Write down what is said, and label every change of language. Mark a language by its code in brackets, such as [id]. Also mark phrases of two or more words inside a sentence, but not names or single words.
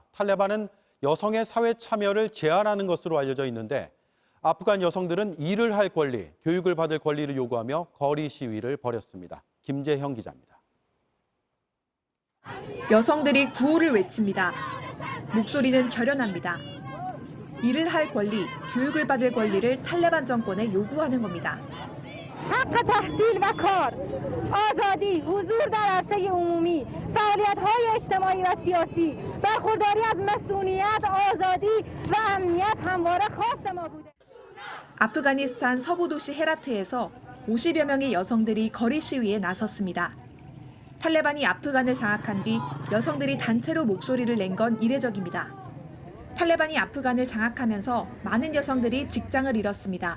[ko] 탈레반은 여성의 사회 참여를 제한하는 것으로 알려져 있는데 아프간 여성들은 일을 할 권리, 교육을 받을 권리를 요구하며 거리 시위를 벌였습니다. 김재형 기자입니다. 여성들이 구호를 외칩니다. 목소리는 결연합니다. 일을 할 권리, 교육을 받을 권리를 탈레반 정권에 요구하는 겁니다. [fa] حق تحصیل و کار، آزادی، حضور در عرصه عمومی، فعالیت‌های اجتماعی و سیاسی، برخورداری از مسئولیت، آزادی و امنیت همواره خواست ما بوده. [ko] 아프가니스탄 서부 도시 헤라트에서 50여 명의 여성들이 거리 시위에 나섰습니다. 탈레반이 아프간을 장악한 뒤 여성들이 단체로 목소리를 낸 건 이례적입니다. 탈레반이 아프간을 장악하면서 많은 여성들이 직장을 잃었습니다.